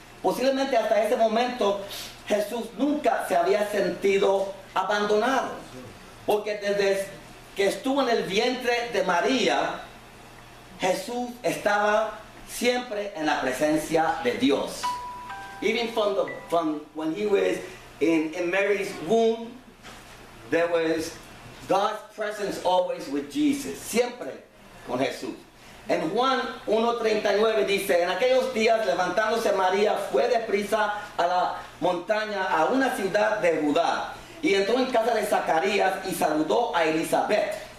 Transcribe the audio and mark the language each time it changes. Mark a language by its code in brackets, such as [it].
[es] Posiblemente hasta ese momento Jesús nunca se había sentido abandonado, porque desde que estuvo en el vientre de María, Jesús estaba siempre en la presencia de Dios. [en] Even from when he was in Mary's womb, there was God's presence always with Jesus, [es] siempre con Jesús. En Juan 1:39 dice: en aquellos días, levantándose María, fue deprisa a la montaña, a una ciudad de Judá, y entró en casa de Zacarías y saludó a Elizabeth.